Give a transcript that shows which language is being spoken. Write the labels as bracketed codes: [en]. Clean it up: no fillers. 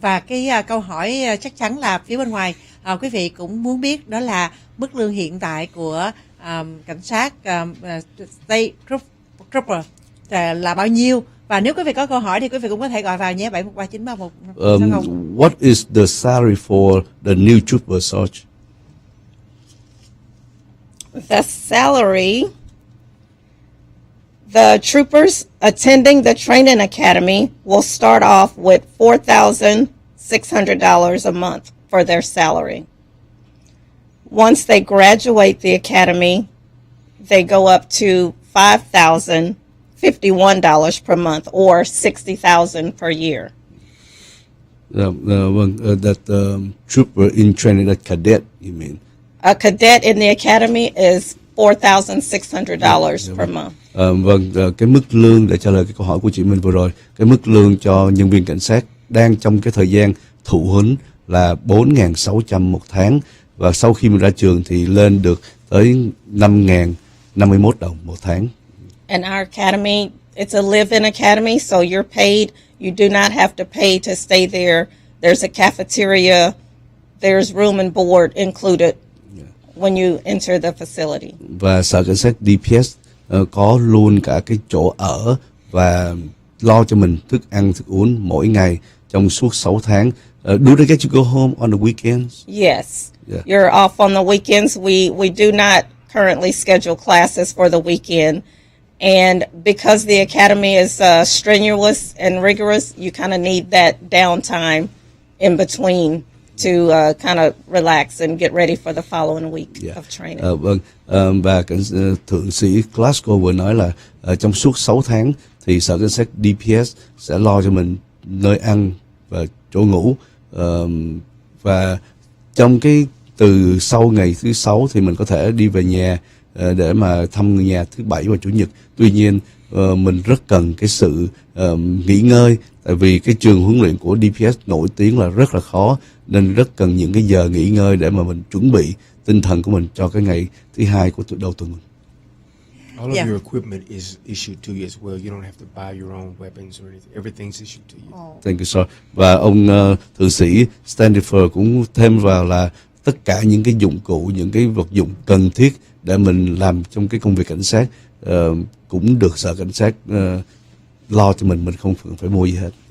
[vi] Và cái câu hỏi chắc chắn là phía bên ngoài quý vị cũng muốn biết, đó là mức lương hiện tại của cảnh sát State Trooper là bao nhiêu? Và nếu quý vị có câu hỏi thì quý vị cũng có thể gọi vào nhé, 713931. [en] What is the salary for the new trooper, Sarge? The salary, the troopers attending the training academy will start off with $4,600 a month for their salary. Once they graduate the academy, they go up to $5,051 per month or $60,000 per year. That trooper in training, that cadet, you mean? A cadet in the academy is $4,600 per month. [vi] Cái mức lương, để trả lời cái câu hỏi của chị Minh vừa rồi, cái mức lương cho nhân viên cảnh sát đang trong cái thời gian thụ huấn là 4.600 một tháng, và sau khi mình ra trường thì lên được tới 5.051 đồng một tháng. [en] And our academy, it's a live-in academy, so you're paid. You do not have to pay to stay there. There's a cafeteria. There's room and board included when you enter the facility. [vi] Và sở cảnh sát DPS có luôn cả cái chỗ ở và lo cho mình thức ăn, thức uống mỗi ngày trong suốt 6 tháng. [en] Do they get you go home on the weekends? Yes. Yeah. You're off on the weekends. We do not currently schedule classes for the weekend. And because the academy is strenuous and rigorous, you kind of need that downtime in between to kind of relax and get ready for the following week of training. [vi] Và thượng sĩ Glasgow vừa nói là trong suốt 6 tháng thì sở cảnh sát DPS sẽ lo cho mình nơi ăn và chỗ ngủ, và trong cái từ sau ngày thứ 6 thì mình có thể đi về nhà để mà thăm người nhà thứ Bảy và Chủ nhật. Tuy nhiên mình rất cần cái sự nghỉ ngơi, tại vì cái trường huấn luyện của DPS nổi tiếng là rất là khó, nên rất cần những cái giờ nghỉ ngơi để mà mình chuẩn bị tinh thần của mình cho cái ngày thứ 2 của đầu tuần. [en] All of Yeah. your equipment is issued to you as well. You don't have to buy your own weapons or anything. Everything's issued to you. Thank you, sir. [vi] Và ông thượng sĩ Standifer cũng thêm vào là tất cả những cái dụng cụ, những cái vật dụng cần thiết để mình làm trong cái công việc cảnh sát cũng được sở cảnh sát lo cho mình không phải mua gì hết.